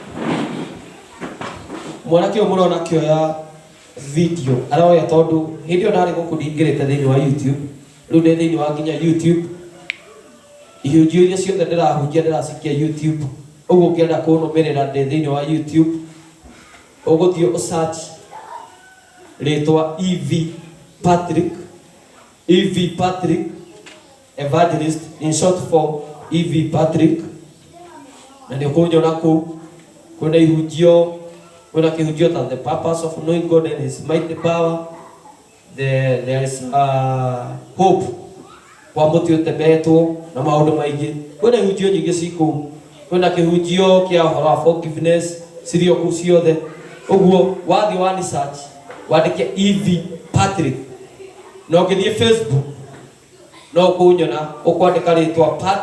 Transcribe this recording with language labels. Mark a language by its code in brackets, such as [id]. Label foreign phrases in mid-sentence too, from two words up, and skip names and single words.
[ki] mwanake ũyũ mũrona akĩoya video aroya tondũ hĩndĩ ĩyo ndarĩ gũkũ ndingĩrĩte thĩinĩ wa YouTube rĩu ndĩ thĩinĩ wa nginya YouTube ihunjio iria ciothe ndĩrahunjia ndĩracikia YouTube ũguo ũngĩenda kũnũmĩrĩra ndĩ thĩinĩ wa YouTube ũgũthiĩ search rĩtwa EV Patrick Evangelist [en] in short form [ki] EV Patrick na nĩ ũkũnyona kũu kwĩna ihunjio kwĩna kĩhunjio ta [en] the purpose of knowing God and his mighty power there is hope [ki] kwa mũtĩ ũtembetwo na maũndũ maingĩ kwĩna ihunjio nyingĩ cikũu kwĩna kĩhunjio kĩa ũhoro wa forgiveness cirio kũu ciothe ũguo wathiĩ wa research wandĩke EV Patrick no ũngĩthiĩ Facebook no ũkũnyona ũkwandĩka rĩtwa